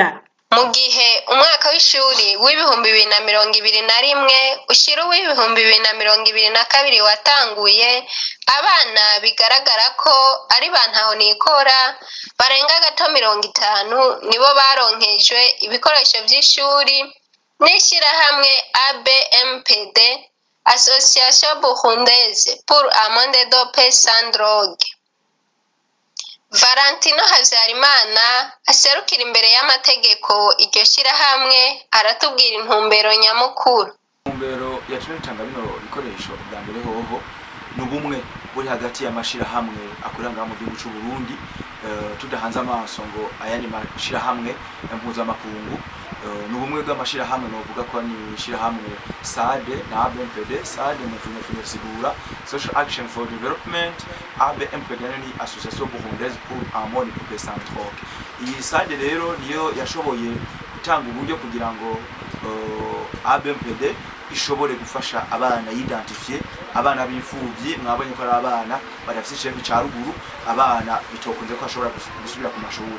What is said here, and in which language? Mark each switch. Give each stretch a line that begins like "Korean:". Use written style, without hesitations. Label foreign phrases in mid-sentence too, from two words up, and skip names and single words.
Rundi: Mu gihe umwaka w'ishuri w'ibihumbi 2021 ushira w'ibihumbi 2022 watanguye, abana bigaragara ko ari bantahonikora barenga gato 50 nibo baronkejwe ibikoresho by'ishuri n'ishirahamwe ABMPD, Association Burundaise pour un monde de paix sans drogue. Valentino Havyarimana aserukira imbere y'amategeko iryo shirahamwe aratubwira intumbero nyamukuru. Intumbero yatumye bitanga bino bikoresho bwa mbere hoho n'ubumwe buri hagati y'amashirahamwe akorera ngaha mu gihugu cy'u Burundi, tudahanze amaso ngo ayandi mashirahamwe mpuzamakungu. N'ubumwe bw'amashirahamwe novuga ko ni shirahamwe SADE na ABMPD. SADE mu sigura Social Action for Development, ABMPD ni Association Burundaise pour un monde de paix sans drogue. Iyi SADE rero niyo yashoboye gutanga uburyo kugira ngo ABMPD ishobore gufasha abana yidentifier abana b'imfuvyi. Mwabonye ko ari abana badafite ikibazo cya ruguru, abana bitokunze ko ashobora gusubira ku mashuri.